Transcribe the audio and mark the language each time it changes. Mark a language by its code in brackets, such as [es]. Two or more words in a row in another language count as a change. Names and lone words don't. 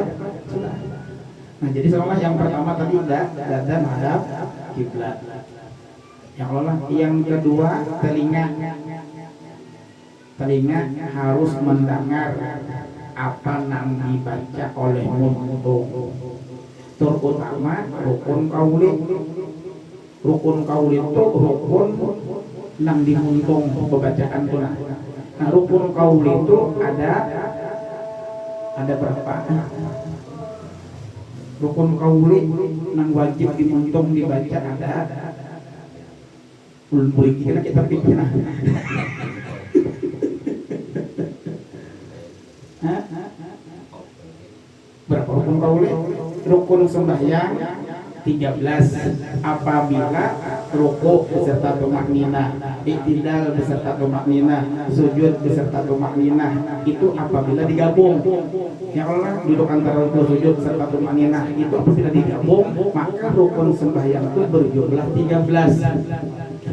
[id] Nah jadi seolah yang pertama tadi dada menghadap kiblat. Yang kedua telinga harus mendengar apa yang dibaca oleh muntung. Terutama rukun kauli. [bjn] Rukun kauli itu rukun nang dimuntung pembacaan tunah. [id] Nah rukun kauli itu ada berapa? [bjn] Rukun kauli nang wajib dimuntung dibaca ada. Ulun boleh kita pikir nah. [id] Berapa rukun kauli? Rukun sembahyang 13 apabila rukuk beserta tumakninah, i'tidal beserta tumakninah, sujud beserta tumakninah itu apabila digabung. Ya Allah duduk antara rukuk sujud serta tumakninah itu apabila digabung maka rukun sembahyang itu berjumlah 13.